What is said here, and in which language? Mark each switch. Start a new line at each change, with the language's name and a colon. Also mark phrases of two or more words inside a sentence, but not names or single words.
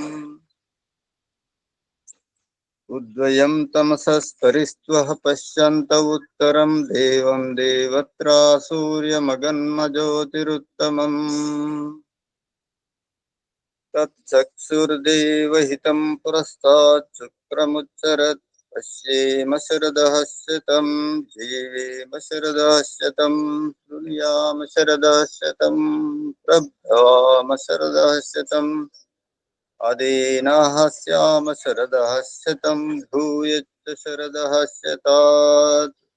Sanskrit: ఉద్వయం తమసస్పరిస్త్వః పశ్యంత ఉత్తరం దేవం దేవత్రా సూర్యమగన్మజ్యోతిరుత్తమం. తచ్చక్షుర్దేవహితం పురస్తాత్ శుక్రముచ్చరత్ पश्येम शरदः शतं जीवेम शरदः शतं शृणुयाम शरदः शतं प्रभवाम शरदः शतम् अदीनाः स्याम शरदः शतं भूयश्च शरदः शतात्।